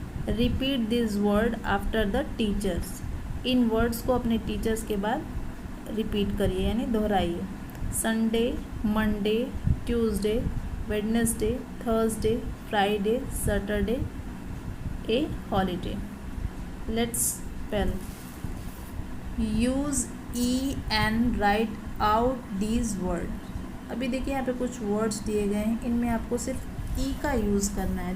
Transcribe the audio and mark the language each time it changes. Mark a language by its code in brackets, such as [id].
[en] repeat this word after the teachers, [hi] in words को अपने teachers के बाद रिपीट करिए यानी दोहराइए। [en] Sunday, Monday, Tuesday, Wednesday, Thursday, Friday, Saturday, a holiday. Let's spell। use e and write out these words। [hi] अभी देखिए यहाँ पे कुछ वर्ड्स दिए गए हैं, इनमें आपको सिर्फ ई का यूज़ करना है।